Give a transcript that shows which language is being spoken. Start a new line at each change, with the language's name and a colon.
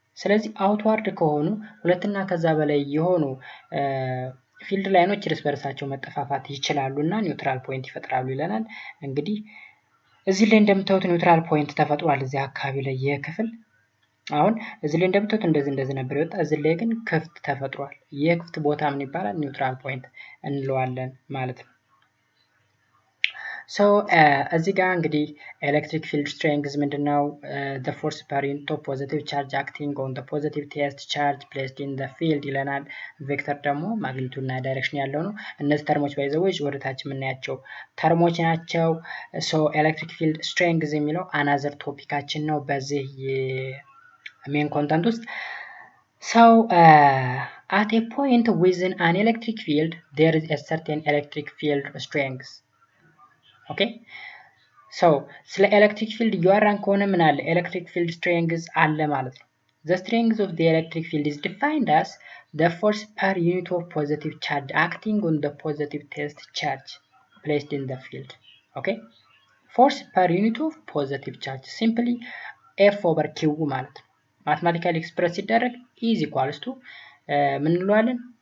Amharic: ስለዚህ አውትዋርድ ከሆኑ ሁለትና ከዛ በላይ የሆኑ ፊልድ ላይኖች እርስ በርሳቸው መጠፋፋት ይችላሉ እና ኒውትራል ፖይንት ይፈጥራሉ ይለናል። እንግዲህ እዚህ ላይ እንደምታዩት ኒውትራል ፖይንት ተፈጥሯል እዚህ አካባቢ ላይ ይህ ክፍል። አሁን እዚህ ላይ እንደምታዩት እንደዚህ ነበር የወጣ፣ እዚህ ላይ ግን ክፍት ተፈጥሯል። ይህ ክፍት ቦታ ምን ይባላል? ኒውትራል ፖይንት እንለዋለን ማለት ነው። ሶ እዚህ ጋር እንግዲህ ኤሌክትሪክ ፊልድ ስትሬንግዝ ምንድነው?
English: the force per unit of positive charge acting on the positive test charge placed in the field
Amharic: ይለናል። ቬክተር ደግሞ ማግኒቱድ እና ዳይሬክሽን ያለው ነው። እነዚህ ተርሞች ባይዘዎች ወደታች የምናያቸው ተርሞች ናቸው። ሶ ኤሌክትሪክ ፊልድ ስትሬንግዝ የሚለው አናዘር ቶፒካችን ነው በዚህ ሜን ኮንተንት ውስጥ።
English: so at a point within an electric field there is a certain electric field strength.
Amharic: ኦኬ ሶ ስለ ኤሌክትሪክ ፊልድ እያወራን ከሆነ ምን አለ?
English: ኤሌክትሪክ ፊልድ ስትሬንግዝ አለ ማለት ነው። the strength of the electric field is defined as the force per unit of positive charge acting on the positive test charge placed in the field. okay force per unit of positive charge simply f over q
Amharic: ማለት ነው። ማትማቲካሊ ኤክስፕረስ ሲደረግ is equals to ምን እንለዋለን?